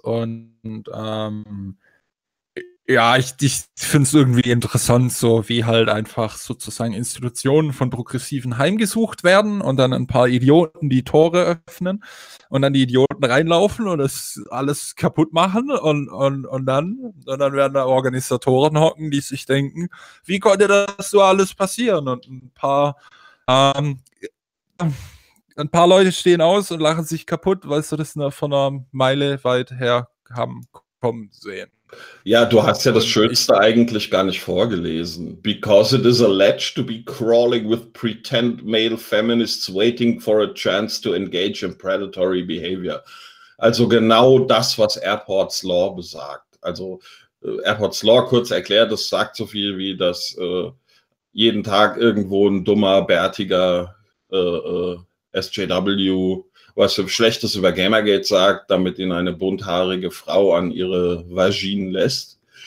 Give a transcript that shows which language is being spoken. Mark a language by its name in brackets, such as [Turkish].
[German] Und ich finde es irgendwie interessant, so wie halt einfach sozusagen Institutionen von Progressiven heimgesucht werden und dann ein paar Idioten die Tore öffnen und dann die Idioten reinlaufen und das alles kaputt machen und dann werden da Organisatoren hocken, die sich denken, wie konnte das so alles passieren? Und ein paar Leute stehen aus und lachen sich kaputt, weil sie das von einer Meile weit her haben kommen sehen. Ja, du hast ja das Schönste eigentlich gar nicht vorgelesen. [English] Because it is alleged to be crawling with pretend male feminists waiting for a chance to engage in predatory behavior. [German] Also genau das, was Airports Law besagt. Also Airports Law, kurz erklärt, das sagt so viel wie, dass jeden Tag irgendwo ein dummer, bärtiger SJW was für Schlechtes über Gamergate sagt, damit ihn eine bunthaarige Frau an ihre Vagine lässt.